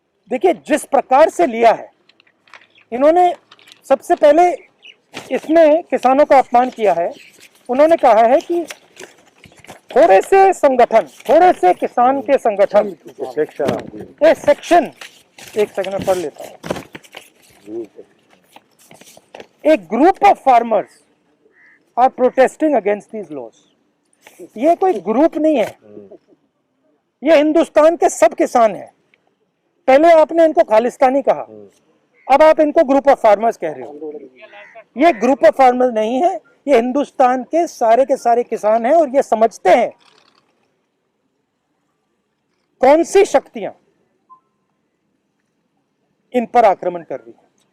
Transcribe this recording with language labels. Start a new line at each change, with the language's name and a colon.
Hindi: देखिए जिस प्रकार से लिया है इन्होंने, सबसे पहले इसमें किसानों का अपमान किया है। उन्होंने कहा है कि थोड़े से किसान के संगठन, ये सेक्शन, एक सेकंड में पढ़ लेता हूं।
English: A group of farmers are protesting against these laws।
Hindi: ये कोई ग्रुप नहीं है, ये हिंदुस्तान के सब किसान हैं। पहले आपने इनको खालिस्तानी कहा, अब आप इनको ग्रुप ऑफ फार्मर्स कह रहे हो। ये ग्रुप ऑफ फार्मर्स नहीं है, ये हिंदुस्तान के सारे किसान हैं और ये समझते हैं कौन सी शक्तियां इन पर आक्रमण कर रही है।